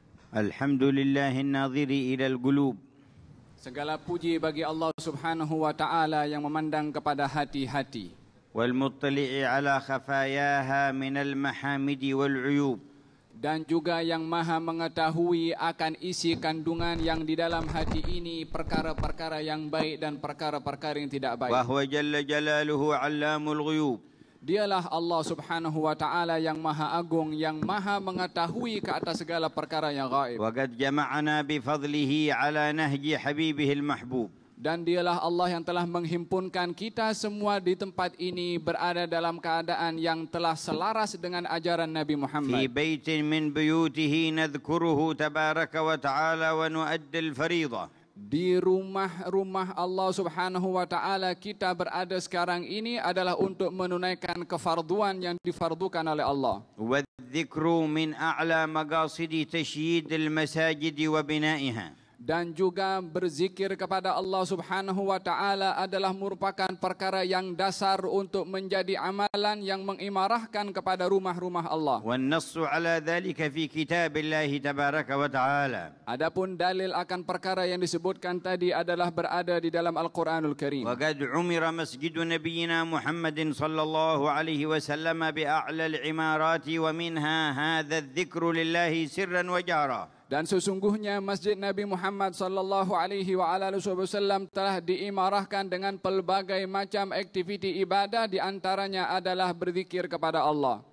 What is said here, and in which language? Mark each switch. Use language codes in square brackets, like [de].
[ar] الحمد لله الناظر إلى القلوب. [ms] Segala puji bagi Allah Subhanahu wa taala yang memandang kepada hati-hati. [ar] والمطلع على خفاياها من المحامد والعيوب. [ms] Dan juga yang maha mengetahui akan isi kandungan yang di dalam hati ini, perkara-perkara yang baik dan perkara-perkara yang tidak baik. [ar] وهو جل جلاله علام الغيوب. [ms] Dialah Allah Subhanahu wa taala yang maha agung, yang maha mengetahui ke atas segala perkara yang gaib. [ar] وقد جمعنا بفضله على نهج حبيبه المحبوب. [ms] Dan dialah Allah yang telah menghimpunkan kita semua di tempat ini berada dalam keadaan yang telah selaras dengan ajaran Nabi Muhammad. [ar] في بيت من بيوته نذكره تبارك وتعالى ونؤدي الفريضة. [ms] Di rumah-rumah Allah Subhanahu wa taala kita berada sekarang ini adalah untuk menunaikan kefarduan yang difardukan oleh Allah. [ar] والذكر من أعلى مقاصد تشييد المساجد وبنائها. [ms] Dan juga berzikir kepada Allah Subhanahu wa taala adalah merupakan perkara yang dasar untuk menjadi amalan yang mengimarahkan kepada rumah-rumah Allah. [ar] والنص على ذلك في كتاب الله تبارك وتعالى. [ms] Adapun dalil akan perkara yang disebutkan tadi adalah berada di dalam Al-Quranul Karim. [ar] وقد عمر مسجد نبينا محمد صلى الله عليه وسلم بأعلى العمارات ومنها هذا الذكر لله سرا وجهرا. [ms] Dan sesungguhnya Masjid Nabi Muhammad sallallahu alaihi wa alihi wasallam telah diimarahkan dengan pelbagai macam aktiviti ibadah, di antaranya adalah berzikir kepada Allah.